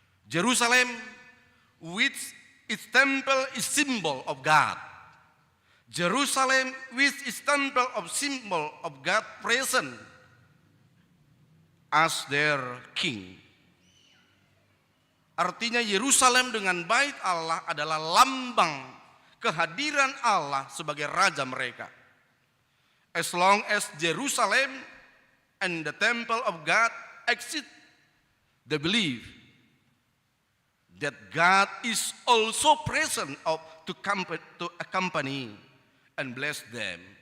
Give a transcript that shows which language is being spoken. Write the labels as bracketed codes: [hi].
[en] Jerusalem, which its temple is symbol of God. Jerusalem, which is temple of symbol of God present as their king. [id] Artinya Yerusalem dengan bait Allah adalah lambang kehadiran Allah sebagai raja mereka. [en] As long as Jerusalem and the temple of God exist, they believe that God is also present to accompany and bless them.